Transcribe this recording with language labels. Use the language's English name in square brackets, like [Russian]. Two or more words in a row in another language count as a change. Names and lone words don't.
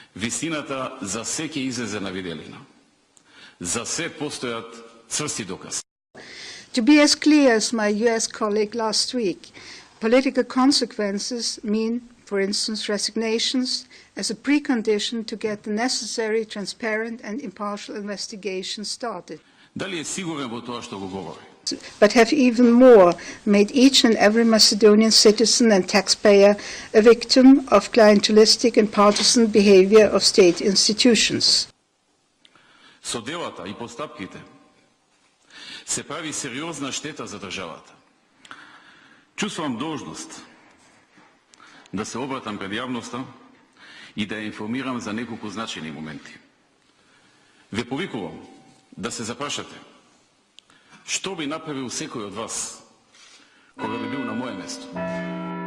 [Macedonian] Вистината за се ќе излезе на виделина. За се постојат цврсти докази. [English] To be as clear as my US colleague last week, political consequences mean, for instance, resignations as a precondition to get the necessary, transparent and impartial investigation started. [Macedonian] Дали е сигурен во тоа што го говори? [English] But have even more made each and every Macedonian citizen and taxpayer a victim of clientelistic and partisan behavior of state institutions. [Macedonian] Со делата и постапките се прави сериозна штета за државата. Чувствувам должност да се обратам пред јавноста и да ја информирам за неколку значајни моменти. Ве повикувам да се запрашате што би направил секој од вас кога би бил на моје место.